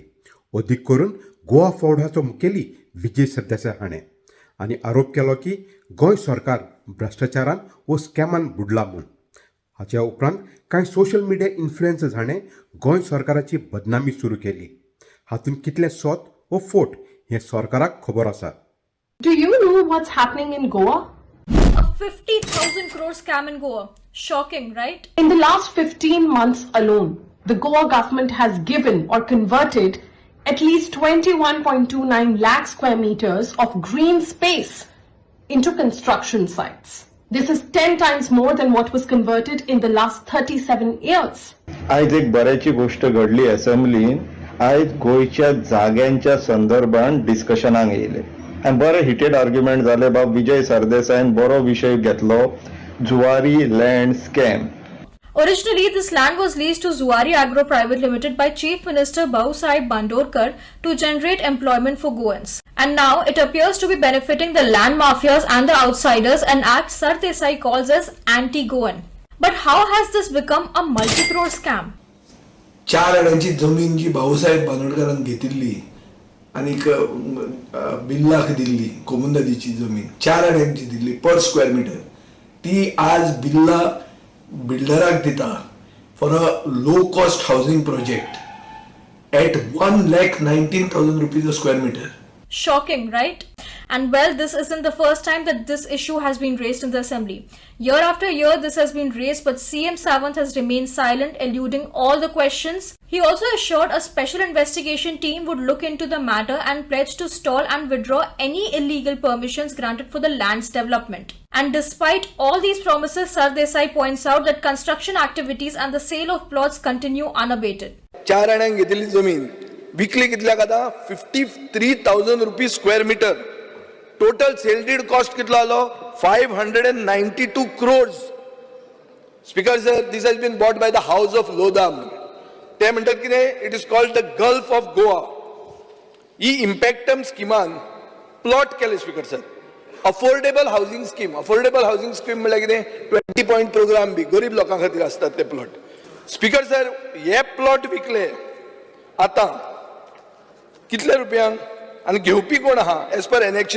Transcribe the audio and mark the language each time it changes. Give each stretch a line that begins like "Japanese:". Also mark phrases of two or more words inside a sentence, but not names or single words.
Konkani: अदीक करून गोवा फौडाचो मुखेली विजय सरदेसाय हाणें आनी आरोप केलो की गोंय सरकार भ्रश्टाचारान व स्कॅमान बुडला म्हूण. हाच्या उपरांत कांय
English: social media influencers
Konkani: हाणें गोंय सरकाराची बदनामी सुरू केली. हातूंत कितले सोत व फोट हें सरकाराक खबर आसा.
English: Do you know what's happening in Goa? A 50,000 crore scam in Goa. Shocking, right? In the last 15 months alone, the Goa government has given or converted at least 21.29 lakh square meters of green space into construction sites. This is 10 times more than what was converted in the last 37 years.
Konkani: आज एक बऱ्याची गोष्ट घडली असेंब्लीन. आज गोयच्या जाग्यांच्या संदर्भात डिस्कशनाक येयले आनी बरे
English: heated argument
Konkani: जाले. बाब विजय सरदेसायन बरो विषय घेतलो,
English: Zuari land scam. Originally, this land was leased to Zuari Agro Private Limited by Chief Minister Bahusaheb Bandorkar to generate employment for Goans. And now it appears to be benefiting the land mafias and the outsiders, an act Sardesai calls as anti-Goan. But how has this become a multi-crore scam?
Konkani: 4 अड्यांची जमीन जी भाऊसाहेब बांदोडकरान घेतिल्ली आणि बिल्लाक दिल्ली, कोमुंददीची जमीन 4 अड्यांची दिल्ली
English: per square meter,
Konkani: ती आज बिल्ला बिल्डराक दिता
English: for a low cost housing project at
Konkani: 1,19,000
English: rupees a square meter. Shocking, right? And well, this isn't the first time that this issue has been raised in the assembly. Year after year, this has been raised, but CM Sawant has remained silent, eluding all the questions. He also assured a special investigation team would look into the matter and pledged to stall and withdraw any illegal permissions granted for the land's development. And despite all these promises, Sardesai points out that construction activities and the sale of plots continue unabated.
Konkani: 4 अड्यांक घेतिल्ली जमीन विकली कितल्याक आतां 53,000
English: rupees square meter. total sale deed cost
Konkani: कितलो आलो 592 crores.
English: Speaker sir, This has been bought by the House of Lodham.
Konkani: ते म्हणटात कितें,
English: It is called the Gulf of Goa.
Konkani: ही इम्पॅक्टम स्किमान प्लॉट केले
English: Speaker sir. affordable housing scheme. affordable housing scheme
Konkani: म्हळ्यार कितें,
English: 20 point program
Konkani: बी गरीब लोकां खातीर असतात ते प्लॉट.
English: Speaker sir,
Konkani: हे प्लॉट विकले आता कितल्या रुपयांक आणि घेवपी कोण आहा
English: as per annexure.